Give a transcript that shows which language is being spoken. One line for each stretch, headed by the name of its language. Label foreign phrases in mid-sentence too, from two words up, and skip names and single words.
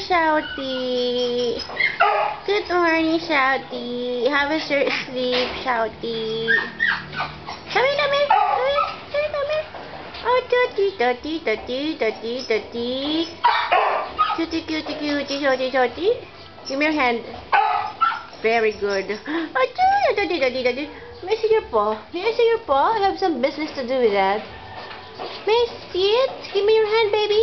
English: Shouty. Good morning, Shouty. Have a short sleep, Shouty. Come here, come here. Come here, come here. Oh, Tutti, Tutti, Tutti, Tutti, Tutti. Cutie, cutie, cutie, Shouty, Shouty. Give me your hand. Very good. Oh, Tutti, Tutti, Tutti. May I see your paw? May I see your paw? I have some business to do with that. May I see it? Give me your hand, baby.